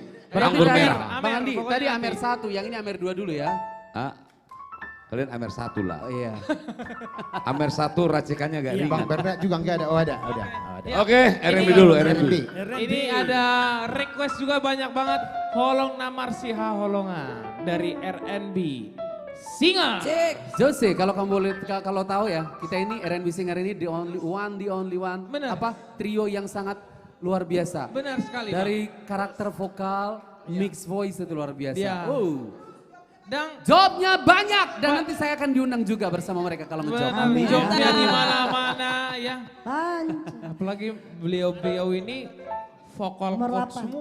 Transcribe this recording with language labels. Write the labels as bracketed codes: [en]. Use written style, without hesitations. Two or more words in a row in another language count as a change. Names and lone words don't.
[id] Berarti Anggur tadi, merah. Bang Andi, tadi Amer 1, yang ini Amer 2 dulu ya. Kalian Amer 1 lah. Oh iya. Amer 1 racikannya gak ringan. Bang Berna juga enggak ada. Oh ada. Oke, R&B dulu, R&B. Ini ada request juga banyak banget. Holong namar siha holongan dari R&B Singer. Jose, kalau kamu boleh kalau tahu ya, kita ini R&B Singer ini [en] the only one. [id] Benar. Trio yang sangat luar biasa. Benar sekali. Dari karakter vokal, [en] mix voice [id] itu luar biasa. Iya. Dan jobnya banyak dan nanti saya akan diundang juga bersama mereka kalau ngejob. jobnya di mana-mana ya. Apalagi beliau ini vokal coach semua.